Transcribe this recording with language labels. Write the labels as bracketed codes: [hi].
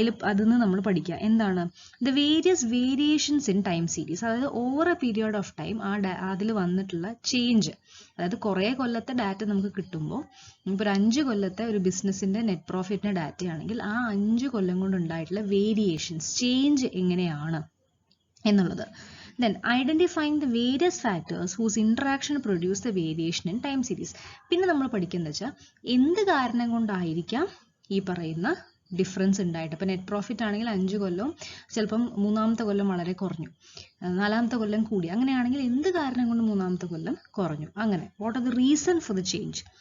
[ml] അതിൽ നമ്മൾ പഠിക്കുക എന്താണ് [en] The various variations in time series. [ml] അതായത് [en] over a period of time [ml] അതിൽ വന്നിട്ടുള്ള ചേഞ്ച്. അതായത് കുറേ കൊല്ലത്തെ ഡാറ്റ നമുക്ക് കിട്ടുമ്പോൾ, ഇപ്പോൾ ഒരു 5 കൊല്ലത്തെ ഒരു ബിസിനസ്സിന്റെ നെറ്റ് പ്രോഫിറ്റിന്റെ ഡാറ്റ ആണെങ്കിൽ ആ 5 കൊല്ലം കൊണ്ട് ഉണ്ടായിട്ടുള്ള വേരിയേഷൻസ്, ചേഞ്ച് എങ്ങനെയാണ് എന്നുള്ളത്. [en] Then identifying the various factors whose interaction produce the variation in time series. [ml] പിന്നെ നമ്മൾ പഠിക്കുന്നത് വെച്ചാൽ എന്ത് കാരണം കൊണ്ടായിരിക്കാം ഈ പറയുന്ന ഡിഫറൻസ് ഉണ്ടായിട്ട്. ഇപ്പം നെറ്റ് പ്രോഫിറ്റ് ആണെങ്കിൽ 5 കൊല്ലവും ചിലപ്പം 3-ാമത്തെ കൊല്ലം വളരെ കുറഞ്ഞു, 4-ാമത്തെ കൊല്ലം കൂടി. അങ്ങനെയാണെങ്കിൽ എന്ത് കാരണം കൊണ്ട് 3-ാമത്തെ കൊല്ലം കുറഞ്ഞു, അങ്ങനെ [en] What are the reason for the change.